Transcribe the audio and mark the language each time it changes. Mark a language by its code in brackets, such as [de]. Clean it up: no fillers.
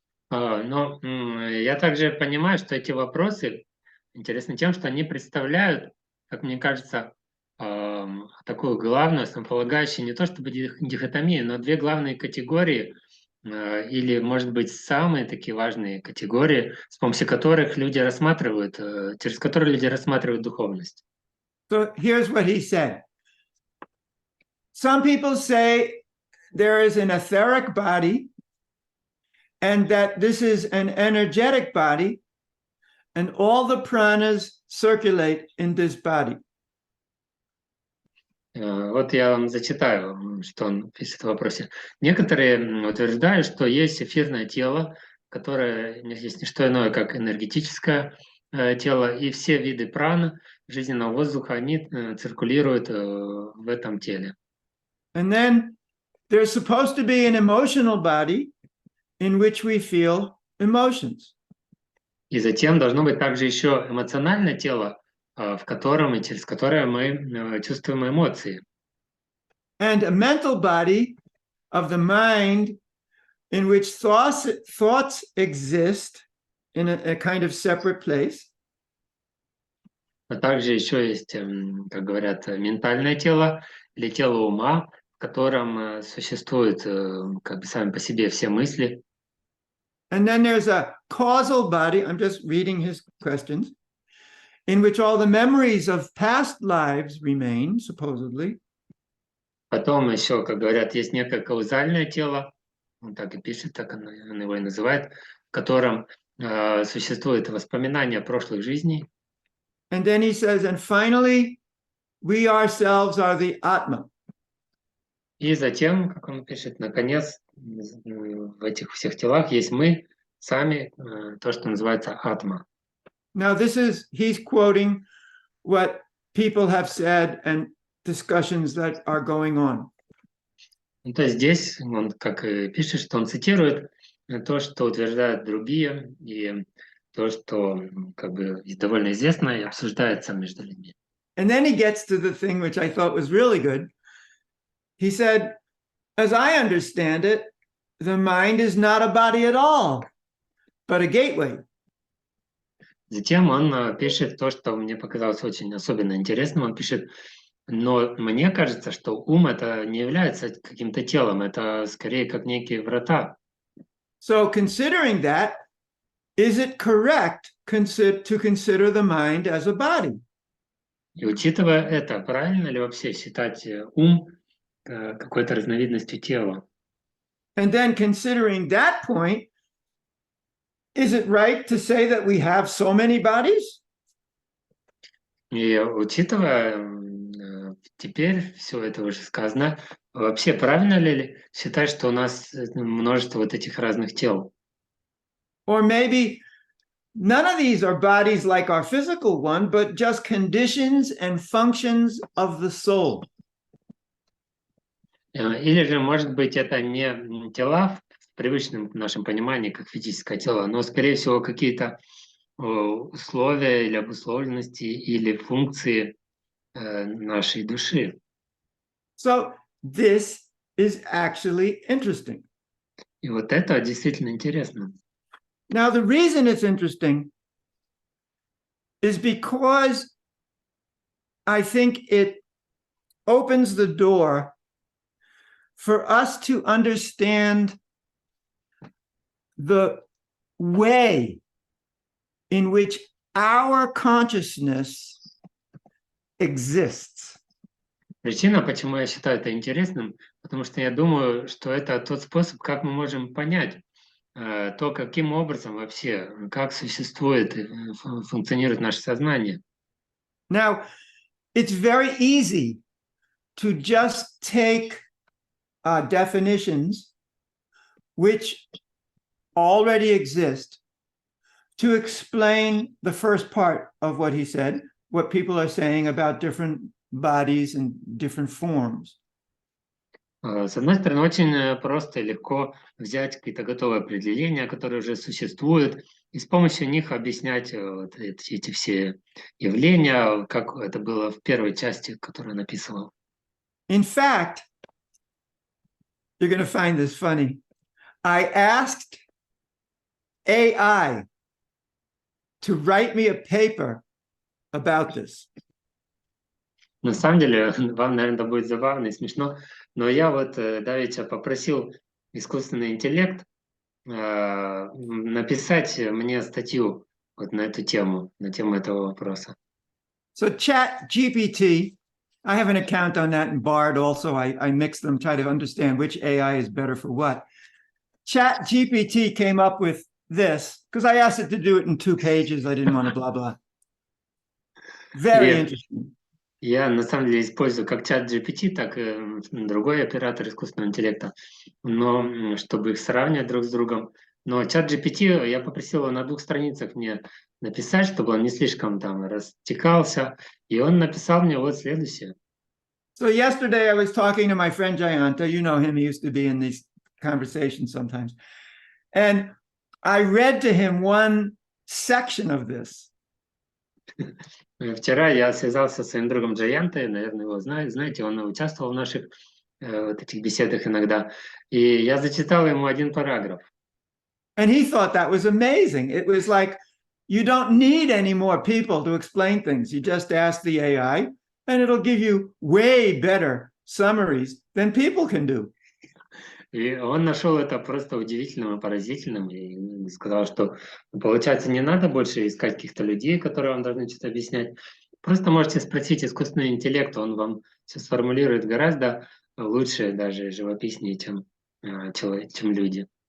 [ru] Но я также понимаю, что эти вопросы интересны тем, что они представляют, как мне кажется, такую главную, основополагающую, не то чтобы дихотомию, но две главные категории, или, может быть, самые такие важные категории, с помощью которых люди рассматривают, через которые люди рассматривают духовность. [en] So here's what he said. Some people say there is an etheric body and that this is an energetic body and all the pranas circulate in this body. [ru] Вот я вам зачитаю, что он пишет в вопросе. Некоторые утверждают, что есть эфирное тело, которое есть не что иное, как энергетическое тело, и все виды праны, жизненного воздуха, они циркулируют в этом теле. [en] And then there's supposed to be an emotional body in which we feel emotions. [ru] И затем должно быть также еще эмоциональное тело, в котором и через которое мы чувствуем эмоции. [en] And a mental body of the mind in which thoughts exist in a kind of separate place. [ru] А также еще есть, как говорят, ментальное тело или тело ума, в котором существуют как бы сами по себе все мысли. [en] And then there's a causal body, I'm just reading his questions, in which all the memories of past lives remain, supposedly. [ru] Потом еще, как говорят, есть некое каузальное тело, он так и пишет, так он его и называет, в котором существуют воспоминания прошлых жизней. [en] And then he says, and finally, we ourselves are the Atma. [ru] И затем, как он пишет, наконец, в этих всех телах есть мы, сами, то, что называется атма. [en] Now, he's quoting what people have said and discussions that are going on. [ru] Ну, то есть здесь он, как и пишет, что он цитирует то, что утверждают другие, и то, что как бы довольно известно и обсуждается между людьми. [en] And then he gets to the thing which I thought was really good. He said, as I understand it, the mind is not a body at all, but a gateway. [ru] Затем он пишет то, что мне показалось очень особенно интересным. Он пишет, но мне кажется, что ум это не является каким-то телом, это скорее как некие врата. [en] So considering that, is it correct to consider the mind as a body? [ru] И учитывая это, правильно ли вообще считать ум какой-то разновидностью тела? [en] And then considering that point, is it right to say that we have so many bodies? [ru] И учитывая теперь все это уже сказано, вообще правильно ли считать, что у нас множество вот этих разных тел? [en] Or maybe none of these are bodies like our physical one, but just conditions and functions of the soul. [ru] Или же, может быть, это не тела в привычном нашем понимании, как физическое тело, но, скорее всего, какие-то условия или обусловленности или функции нашей души. [en] So this is actually interesting. [ru] И вот это действительно интересно. [en] Now, the reason it's interesting is because I think it opens the door for us to understand the way in which our consciousness exists. [ru] Причина, почему я считаю это интересным, потому что я думаю, что это тот способ, как мы можем понять то, каким образом вообще, как существует и функционирует наше сознание. [en] Now, it's very easy to just take definitions which already exist to explain the first part of what he said, what people are saying about different bodies and different forms. [ru] С одной стороны, очень просто и легко взять какие-то готовые определения, которые уже существуют, и с помощью них объяснять вот эти все явления, как это было в первой части, которую он описывал. [en] In fact, you're going to find this funny. I asked AI to write me a paper about this. [ru] На самом деле, вам, наверное, будет забавно и смешно, но я вот давеча попросил искусственный интеллект написать мне статью вот на эту тему, на тему этого вопроса. [en] So Chat GPT, I have an account on that in Bard also. I mix them, try to understand which AI is better for what. Chat GPT came up with this because I asked it to do it in 2 pages. I didn't want to blah, blah. Very interesting. [ru] Я на самом деле использую как чат GPT, так и другой оператор искусственного интеллекта, но чтобы их сравнивать друг с другом. Но чат GPT я попросил его на 2 страницах мне написать, чтобы он не слишком там растекался, и он написал мне вот следующее. [en] So yesterday I was talking to my friend Jayanta. You know him. He used to be in these conversations sometimes. And I read to him one section of this. [ru] Вчера я связался со своим другом Джаянтой, наверное, его знаете, он участвовал в наших вот этих беседах иногда, и я зачитал ему один параграф. [en] And he thought that was amazing. It was like, you don't need any more people to explain things. You just ask the AI, and it'll give you way better summaries than people can do. [ru] И он нашел это просто удивительным и поразительным, и сказал, что получается не надо больше искать каких-то людей, которые вам должны что-то объяснять. Просто можете спросить искусственный интеллект, он вам все сформулирует гораздо лучше, даже живописнее, чем люди.